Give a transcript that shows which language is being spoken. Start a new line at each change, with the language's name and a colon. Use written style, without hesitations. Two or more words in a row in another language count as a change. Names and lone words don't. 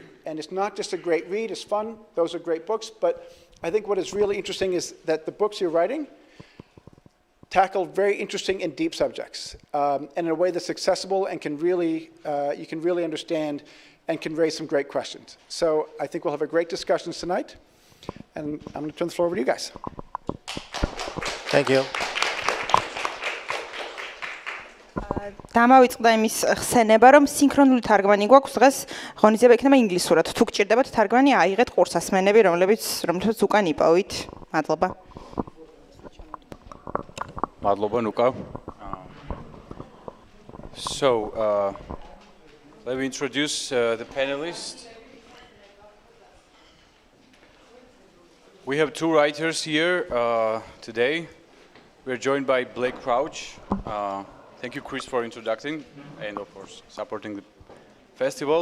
English: And it's not just a great read, it's fun, those are great books, but I think what is really interesting is that the books you're writing tackle very interesting and deep subjects and in a way that's accessible and you can really understand and can raise some great questions. So I think we'll have a great discussion tonight, and I'm going to turn the floor over to you guys. Thank you.
Georgian: დამავიწყდა იმის ხსენება, რომ სინქრონული თარგმანი გვაქვს, დღეს ღონისძიება იქნება ინგლისურად. თუ გჭირდებათ თარგმანი, აიღეთ ყურსასმენები, რომლებიც უკან იპოვით. მადლობა. Madloba Nuka.
English: So, let me introduce the panelists. We have two writers here today. We're joined by Blake Crouch. Thank you, Chris, for introducing and, of course, supporting the festival.